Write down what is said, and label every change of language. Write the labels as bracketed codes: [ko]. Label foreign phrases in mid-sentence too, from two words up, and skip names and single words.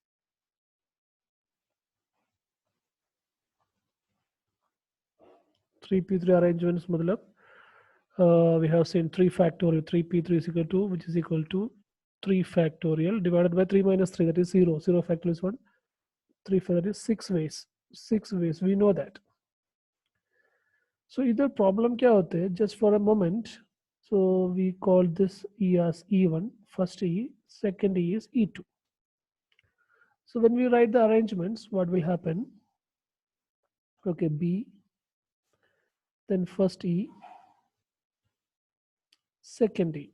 [en] Three P3 arrangements matlab, we have seen 3 factorial. 3P3 is equal to, which is equal to 3 factorial divided by 3 minus 3, that is 0. 0 factorial is 1. 3 factorial is 6 ways. 6 ways, we know that. So either problem [hi] kya hote hai, [en] just for a moment. So we call this E as E1, first E, second E is E2. So when we write the arrangements, what will happen? Okay, B, then first E, second E.